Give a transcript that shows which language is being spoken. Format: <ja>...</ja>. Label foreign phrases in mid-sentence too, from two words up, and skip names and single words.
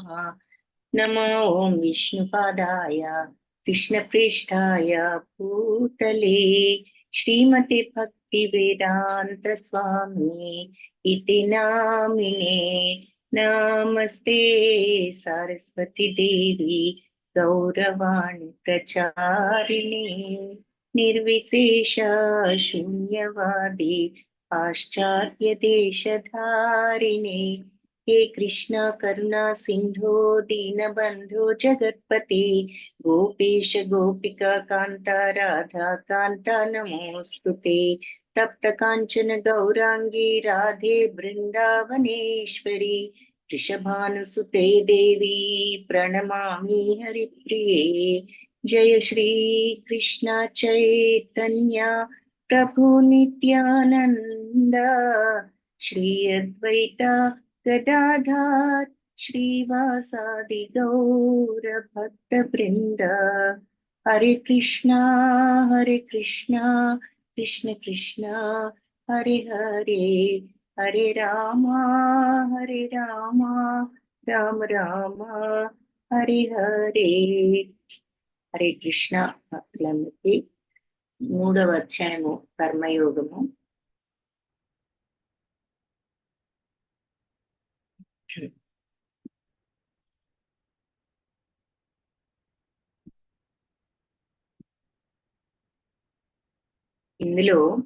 <sa>नमो ओं विष्णुपादाय कृष्णप्रेष्ठाय भूतले श्रीमते भक्ति वेदान्त स्वामि इति नामिने. नमस्ते सरस्वति देवि गौरवाणि प्रचारिणि निर्विशेष शून्यवादि पाश्चात्य देशधारिणि. हे कृष्णा करुणा सिंधो दीनबंधो जगत्पते गोपेश गोपिका कांता राधा कांता नमोस्तुते. तप्त कांचन गौरांगी राधे वृंदावनेश्वरी वृषभानुसुते देवी प्रणमामि हरिप्रिये. जय श्री कृष्ण चैतन्य प्रभु नित्यानंद श्री अद्वैता गदाधर श्रीवासादि गौर भक्त वृंद. हरे कृष्णा कृष्ण कृष्ण हरे हरे, हरे राम राम राम हरे हरे.</sa> <te>హరే కృష్ణ. భక్తులందరికీ 3వ అధ్యాయము కర్మయోగము. ఇందులో</te>